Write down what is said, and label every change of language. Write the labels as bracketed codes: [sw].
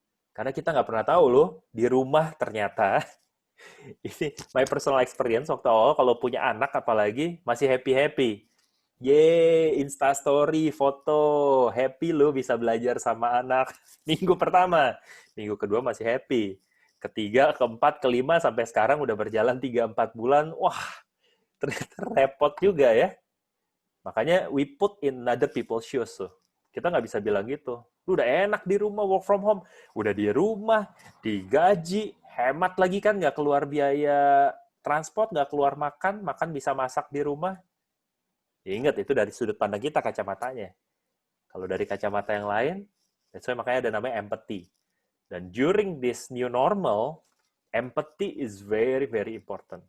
[id] Karena kita nggak pernah tahu loh, di rumah ternyata, ini [en] my personal experience [id] waktu awal kalau punya anak apalagi, masih happy-happy. Instastory, foto, happy lo bisa belajar sama anak. Minggu pertama, minggu kedua masih happy. Ketiga, keempat, kelima, sampai sekarang udah berjalan 3-4 bulan. Wah, ternyata repot juga ya. Makanya [en] we put in other people's shoes. [id] Tuh. Kita nggak bisa bilang gitu. Lu udah enak di rumah, work from home. Udah di rumah, digaji, hemat lagi kan, nggak keluar biaya transport, nggak keluar makan bisa masak di rumah. Ya ingat, itu dari sudut pandang kita kacamatanya. Kalau dari kacamata yang lain, [en] that's why [id] makanya ada namanya empathy. Dan [en] during this new normal, empathy is very, very important.